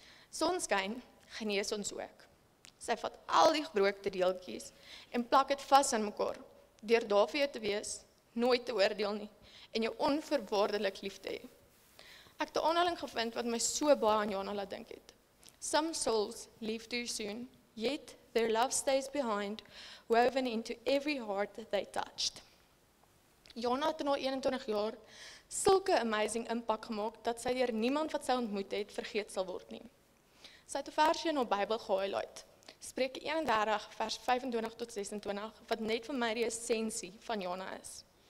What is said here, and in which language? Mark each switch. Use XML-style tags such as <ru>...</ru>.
<af>Sonskyn genees ons ook. Sy vat al die gebroke deeltjies en plak dit vas aan mekaar, deur daar vir jou te wees, nooit te oordeel nie en jou onvoorwaardelik lief te hê. Ek het 'n aanhaling gevind wat my so baie aan Jana laat dink het.</af> <en>Some souls leave too soon, yet their love stays behind, woven into every heart that they touched.</en> <af>Jana het na 21 jaar sulke amazing impak gemaak dat sy deur niemand wat sy ontmoet het vergeet sal word nie. Sy het 'n versie in haar Bybel gehighlight, Spreuke 31 vers 25 tot 26, wat net vir my die essensie van Jana is.</af>